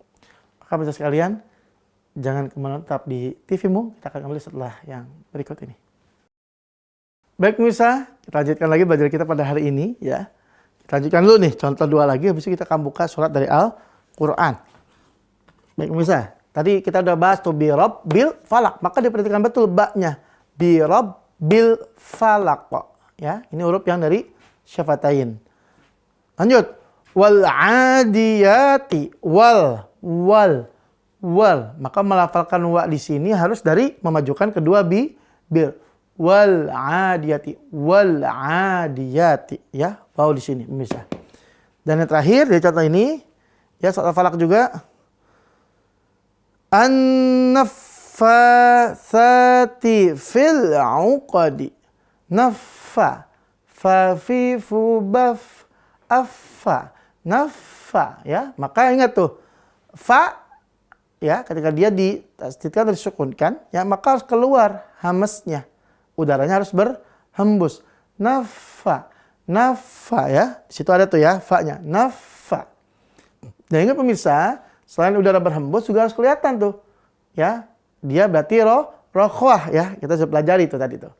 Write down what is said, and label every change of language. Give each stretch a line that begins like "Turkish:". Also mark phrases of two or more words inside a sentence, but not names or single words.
Indonesian: Maka pemirsa sekalian, jangan kemana-mana, tetap di TV-mu. Kita akan kembali setelah yang berikut ini. Baik pemirsa, kita lanjutkan lagi belajar kita pada hari ini ya. Kita lanjutkan dulu nih, contoh dua lagi, habis itu kita akan buka surat dari Al-Quran. Baik pemirsa, tadi kita udah bahas tuh
Arabic: بربّ الفلق,
Indonesian: maka diperhatikan betul baknya.
Arabic: بربّ الفلق.
Indonesian: Ya, ini huruf yang dari syafatain.
Arabic: Lanjut. والعاديات و.
Indonesian: Maka melafalkan wa di sini harus dari memajukan kedua bil.
Arabic: والعاديات
Indonesian: ya, waw di sini pemirsa. Dan yang terakhir di contoh ini ya, surat Al-Falaq juga
Arabic: النفاثات في العقد. Naffa fa fi fu baf affa.
Indonesian: Naffa ya, maka ingat tuh fa ya, ketika dia ditasdidkan atau disukunkan ya, maka harus keluar hamesnya, udaranya harus berhembus. Naffa ya, di situ ada tuh ya fa-nya, naffa. Dan ingat pemirsa, selain udara berhembus juga harus kelihatan tuh ya, dia berarti rokhwah ya, kita sudah pelajari itu tadi tuh.